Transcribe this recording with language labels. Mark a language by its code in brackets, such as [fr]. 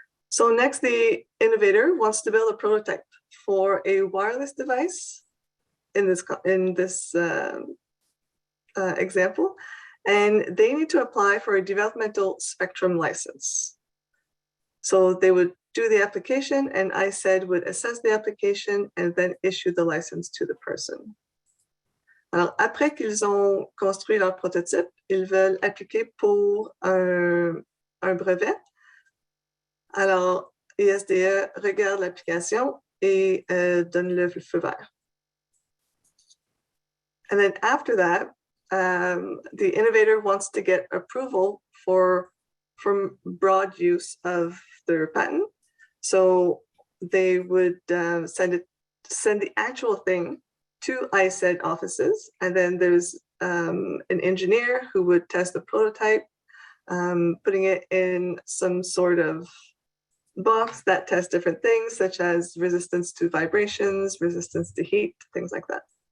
[en] So next, the innovator wants to build a prototype for a wireless device in this example, and they need to apply for a developmental spectrum license. So they would do the application, and ISED would assess the application and then issue the license to the person. [fr] Alors, après qu'ils ont construit leur prototype, ils veulent appliquer pour un brevet. Alors, ISDE regarde l'application et donne le feu vert. [en] And then after that, the innovator wants to get approval for broad use of their patent. So they would send the actual thing to ISED offices, and then there's an engineer who would test the prototype, putting it in some sort of box that tests different things, such as resistance to vibrations, resistance to heat, things like that.